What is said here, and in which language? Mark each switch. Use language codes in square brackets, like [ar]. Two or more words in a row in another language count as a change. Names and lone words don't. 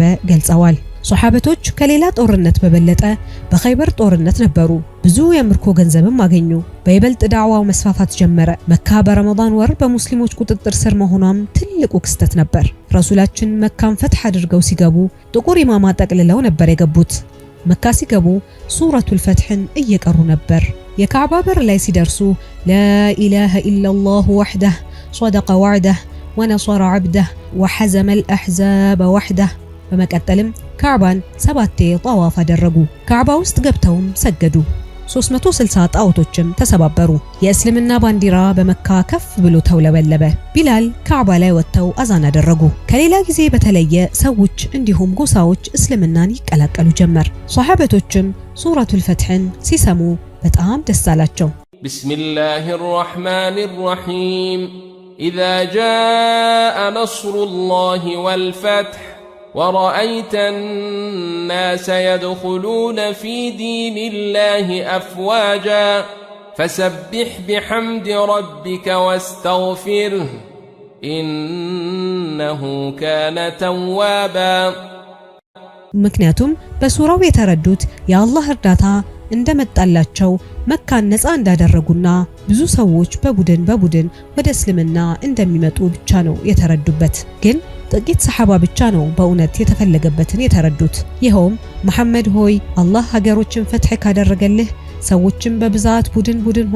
[am] ገልጸዋል። ሷሐበቶች ከሌላ ጦርነት በበለጠ በኸይበር ጦርነት ነበሩ። ብዙ የምርኮ ገንዘብም አገኙ። በይበልጥ ዳዕዋው መስፋፋት ጀመረ። መካ በረመዳን ወር በሙስሊሞች ቁጥጥር ስር መሆኗም ትልቁ ክስተት ነበር። ረሱላችን መካን ፈትህ አድርገው ሲገቡ ጥቁር ኢማማ ጠቅልለው ነበር የገቡት። መካ ሲገቡ ሱረቱል ፈትህን እየቀሩ ነበር። የካዕባ በር ላይ ሲደርሱ [ar] لا إله إلا الله وحده صدق وعده ونصر عبده وحزم الأحزاب وحده። [am] በመቀጠልም ካዕባን 7 ጠዋፍ አደረጉ። ካዕባ ውስጥ ገብተውም ሰገዱ። 360 ጣዖቶችም ተሰባበሩ። የእስልምና ባንዲራ በመካ ከፍ ብሎ ተውለበለበ። ቢላል ካዕባ ላይ ወጥተው አዛን አደረጉ። ከሌላ ጊዜ በተለየ ሰዎች እንዲሁም ጎሳዎች እስልምናን ይቀላቀሉ ጀመር። ሷሐበቶችም ሱረቱል ፈትህን ሲሰሙ በጣም ደስ አላቸው። [ar] بسم الله الرحمن الرحيم إذا جاء نصر الله والفتح ورأيت الناس يدخلون في دين الله أفواجا فسبح بحمد ربك واستغفره إنه كان توابا። [am] ምክንያቱም በሱራው የተረዱት የአላህ እርዳታ እንደመጣላቸው መካን ነፃ እንዳደረጉና ብዙ ሰዎች በቡድን ወደ እስልምና እንደሚመጡ ብቻ ነው የተረዱበት። ግን ጥቂት ሰሃባ ብቻ ነው በእውነት የተፈለገበትን የተረዱት። ይኸውም መሐመድ ሆይ አላህ ሀገሮችን ፈትህ ካደረገልህ ሰዎችን በብዛት ቡድን